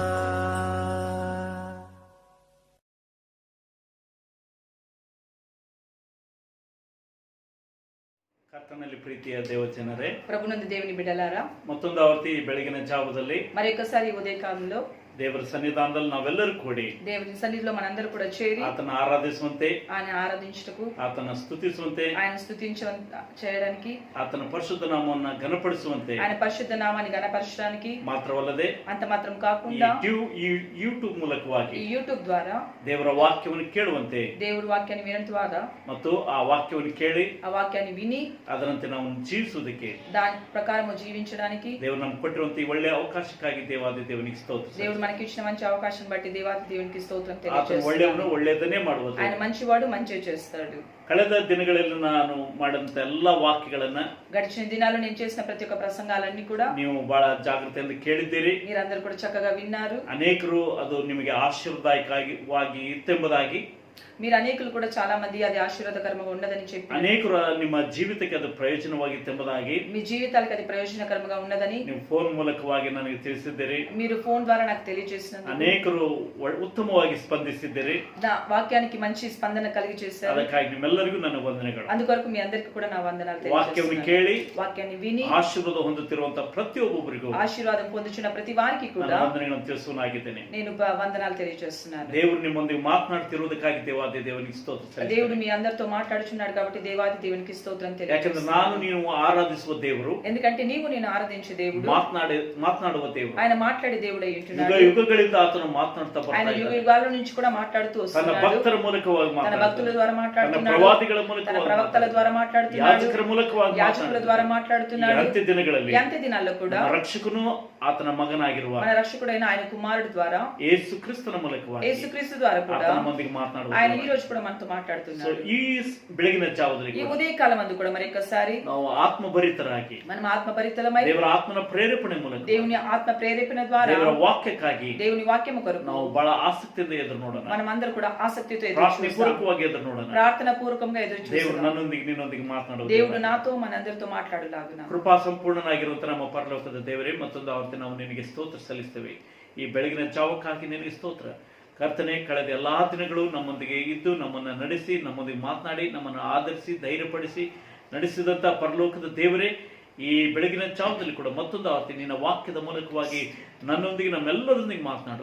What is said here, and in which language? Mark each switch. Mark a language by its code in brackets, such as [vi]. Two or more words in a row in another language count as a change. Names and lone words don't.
[kn] ಕರ್ತನಲ್ಲಿ ಪ್ರೀತಿಯ ದೇವಜನರೇ, [te] ప్రభునందు దేవుని బిడ్డలారా, [kn] ಮತ್ತೊಂದು ಆವರ್ತಿ ಬೆಳಗಿನ ಜಾವದಲ್ಲಿ [te] మరొకసారి ఉదయకాలంలో [kn] ದೇವರ ಸನ್ನಿಧಾನದಲ್ಲಿ ನಾವೆಲ್ಲರೂ ಕೂಡಿ [te] దేవుని సన్నిధిలో మనందరూ కూడా చేరి [kn] ಆತನ ಆರಾಧಿಸುವಂತೆ, [te] ఆయన ఆరాధించుటకు, [kn] ಆತನ ಸ್ತುತಿಸುವಂತೆ, [te] ఆయన చేయడానికి, [kn] ಆತನ ಪರಿಶುದ್ಧ ನಾಮವನ್ನು ಘನಪಡಿಸುವಂತೆ [te] ఆయన పరిశుద్ధ నామాన్ని గణపరచడానికి [kn] ಮಾತ್ರವಲ್ಲದೆ [te] అంత మాత్రం కాకుండా [kn] ಈ ಯೂಟ್ಯೂಬ್ ಮೂಲಕವಾಗಿ [te] ఈ యూట్యూబ్ ద్వారా [kn] ದೇವರ ವಾಕ್ಯವನ್ನು ಕೇಳುವಂತೆ [te] దేవుడి వాక్యాన్ని వినడం ద్వారా [kn] ಮತ್ತು ಆ ವಾಕ್ಯವನ್ನು ಕೇಳಿ [te] ఆ వాక్యాన్ని విని [kn] ಅದರಂತೆ ನಾವು ಜೀವಿಸುವುದಕ್ಕೆ [te] దాని ప్రకారం జీవించడానికి [kn] ದೇವರು ನಮ್ಗೆ ಕೊಟ್ಟಿರುವಂತ ಈ ಒಳ್ಳೆಯ ಅವಕಾಶಕ್ಕಾಗಿ ದೇವಾದಿ ದೇವನಿಗೆ ಸ್ತೋತ್ರ. [te] దేవుడు మనకి ఇచ్చిన మంచి అవకాశం బట్టి దేవాది దేవునికి స్తోత్రం [kn] ಆತನು [te] తెలియజేస్తున్నాను. [kn] ಒಳ್ಳೆಯವನು, ಒಳ್ಳೆಯದನ್ನೇ ಮಾಡುವುದು. [te] ఆయన మంచివాడు, మంచి చేస్తాడు. [kn] ಕಳೆದ ದಿನಗಳಲ್ಲಿ ನಾನು ಮಾಡಿದಂತ ಎಲ್ಲಾ ವಾಕ್ಯಗಳನ್ನ [te] గడిచిన దినాల్లో నేను చేసిన ప్రతి ఒక్క ప్రసంగాలన్నీ కూడా [kn] ನೀವು ಬಹಳ ಜಾಗೃತಿಯಿಂದ ಕೇಳಿದ್ದೀರಿ. [te] మీరందరూ కూడా చక్కగా విన్నారు. [kn] ಅನೇಕರು ಅದು ನಿಮಗೆ ಆಶೀರ್ವಾದವಾಗಿ ಇತ್ತೆಂಬುದಾಗಿ, [te] మీరు అనేకులు కూడా చాలా మంది అది ఆశీర్వాదకరంగా ఉన్నదని చెప్పి, [kn] ಅನೇಕರು ನಿಮ್ಮ ಜೀವಿತಕ್ಕೆ ಅದು ಪ್ರಯೋಜನವಾಗಿತ್ತೆಂಬುದಾಗಿ, [te] మీ జీవితాలకు అది ప్రయోజనకరంగా ఉన్నదని [kn] ನೀವು ಫೋನ್ ಮೂಲಕವಾಗಿ ನನಗೆ ತಿಳಿಸಿದ್ದೀರಿ. [te] మీరు ఫోన్ ద్వారా నాకు తెలియజేసినందుకు [kn] ಅನೇಕರು ಉತ್ತಮವಾಗಿ ಸ್ಪಂದಿಸಿದ್ದೀರಿ. [te] నా వాక్యానికి మంచి స్పందన కలిగి చేశారు. [kn] ಅದಕ್ಕಾಗಿ ನಿಮ್ಮೆಲ್ಲರಿಗೂ ನನ್ನ ವಂದನೆಗಳು. [te] అందుకొరకు మీ అందరికీ కూడా నా వందనాలు [kn] ವಾಕ್ಯವನ್ನು [te] తెలియజేస్తున్నాను. [kn] ಕೇಳಿ [te] వాక్యాన్ని విని [kn] ಆಶೀರ್ವಾದ ಹೊಂದುತ್ತಿರುವಂತಹ ಪ್ರತಿಯೊಬ್ಬೊಬ್ಬರಿಗೂ [te] ఆశీర్వాదం పొందుచున్న ప్రతి వారికి [kn] ನನ್ನ [te] కూడా [kn] ವಂದನೆಗಳನ್ನು ತಿಳಿಸುವನಾಗಿದ್ದೇನೆ. [te] నేను వందనాలు తెలియజేస్తున్నాను. [kn] ದೇವರು ನಿಮ್ಮೊಂದಿಗೆ ಮಾತನಾಡ್ತಿರುವುದಕ್ಕಾಗಿ ದೇವಾದಿ ದೇವನಿಗೆ ಸ್ತೋತ್ರ ಸಲ್ಲಿಸುತ್ತೇನೆ. [te] దేవుడు మీ అందరితో మాట్లాడుచున్నాడు కాబట్టి దేవాది దేవునికి స్తోత్రం [kn] ಯಾಕಂದ್ರೆ [te] తెలియజేస్తున్నాను. [kn] ನಾನು ನೀವು ಆರಾಧಿಸುವ ದೇವರು, [te] ఎందుకంటే నీవు నేను ఆరాధించే దేవుడు, [kn] ಮಾತನಾಡುವ ದೇವರು. [te] ఆయన మాట్లాడే దేవుడు అయి [kn] ಯುಗ [te] ఉంటున్నాడు. [kn] ಯುಗಗಳಿಂದ ಆತನು ಮಾತನಾಡ್ತಾ [te] ఆయన [kn] ಬರ್ತಾ [te] యుగ [kn] ಇದ್ದಾನೆ. [te] యుగాల నుంచి కూడా మాట్లాడుతూ [kn] ತನ್ನ [te] వస్తున్నాడు. [kn] ಭಕ್ತರ ಮೂಲಕವಾಗಿ [te] తన [kn] ಮಾತನಾಡ್ತಾನೆ. [te] భక్తుల ద్వారా [kn] ತನ್ನ [te] మాట్లాడుతున్నాడు. [kn] ಪ್ರವಾದಿಗಳ [te] తన [kn] ಮೂಲಕವಾಗಿ [te] ప్రవక్తల ద్వారా మాట్లాడుతున్నాడు. [kn] ಯಾಜಕರ ಮೂಲಕವಾಗಿ [te] యాజకుల ద్వారా [kn] ಈ [te] మాట్లాడుతున్నాడు. [kn] ಅಂತ್ಯ ದಿನಗಳಲ್ಲಿ [te] ఈ అంత్య దినాల్లో కూడా [kn] ನಮ್ಮ ರಕ್ಷಕನು ಆತನ ಮಗನಾಗಿರುವ [te] మన రక్షకుడైన ఆయన కుమారుడు ద్వారా, [kn] ಯೇಸು ಕ್ರಿಸ್ತನ ಮೂಲಕವಾಗಿ [te] యేసుక్రీస్తు ద్వారా కూడా [kn] ಆತನ ಮಂದಿಗೆ [te] ఆయన ఈ [kn] ಮಾತನಾಡುವ [te] రోజు కూడా మనతో మాట్లాడుతున్నాడు. [kn] ಈ ಬೆಳಗಿನ ಜಾವದಲ್ಲಿ [te] ఈ ఉదయకాలం అందు కూడా మరి ఒక్కసారి [kn] ನಾವು ಆತ್ಮಭರಿತರಾಗಿ [te] మనం ఆత్మభరితలమై [kn] ದೇವರ ಆತ್ಮನ ಪ್ರೇರೇಪಣೆ ಮೂಲಕ [te] దేవుని ఆత్మ ప్రేరేపణ ద్వారా [kn] ದೇವರ ವಾಕ್ಯಕ್ಕಾಗಿ [te] దేవుని వాక్యము కొరకు [kn] ನಾವು ಬಹಳ ಆಸಕ್ತಿಯಿಂದ ಎದುರು ನೋಡೋಣ. [te] మనం అందరూ కూడా ఆసక్తితో ఎదురు [kn] ಪ್ರಾರ್ಥನೆ [te] చూస్తాం. [kn] ಪೂರ್ವಕವಾಗಿ ಎದುರು ನೋಡೋಣ. [te] ప్రార్థన పూర్వకంగా ఎదురు [kn] ದೇವರು [te] చూస్తాం. [kn] ನನ್ನೊಂದಿಗೆ ನಿನ್ನೊಂದಿಗೆ ಮಾತನಾಡುವ [te] దేవుడు నాతో మనందరితో మాట్లాడలాగున [kn] ಕೃಪಾ ಸಂಪೂರ್ಣನಾಗಿರುವಂತ ನಮ್ಮ ಪರಲೋಕದ ದೇವರೇ, ಮತ್ತೊಂದು ಆವರ್ತಿ ನಾವು ನಿನಗೆ ಸ್ತೋತ್ರ ಸಲ್ಲಿಸ್ತೇವೆ. ಈ ಬೆಳಗಿನ ಜಾವಕ್ಕಾಗಿ ನಿನಗೆ ಸ್ತೋತ್ರ. ಕರ್ತನೆ, ಕಳೆದ ಎಲ್ಲಾ ದಿನಗಳು ನಮ್ಮೊಂದಿಗೆ ಇದ್ದು ನಮ್ಮನ್ನು ನಡೆಸಿ, ನಮ್ಮೊಂದಿಗೆ ಮಾತನಾಡಿ, ನಮ್ಮನ್ನು ಆಧರಿಸಿ, ಧೈರ್ಯಪಡಿಸಿ ನಡೆಸಿದಂತ ಪರಲೋಕದ ದೇವರೇ, ಈ ಬೆಳಗಿನ ಜಾವದಲ್ಲಿ ಕೂಡ ಮತ್ತೊಂದು ಆವರ್ತಿ ನಿನ್ನ ವಾಕ್ಯದ ಮೂಲಕವಾಗಿ ನನ್ನೊಂದಿಗೆ, ನಮ್ಮೆಲ್ಲರೊಂದಿಗೆ ಮಾತನಾಡು.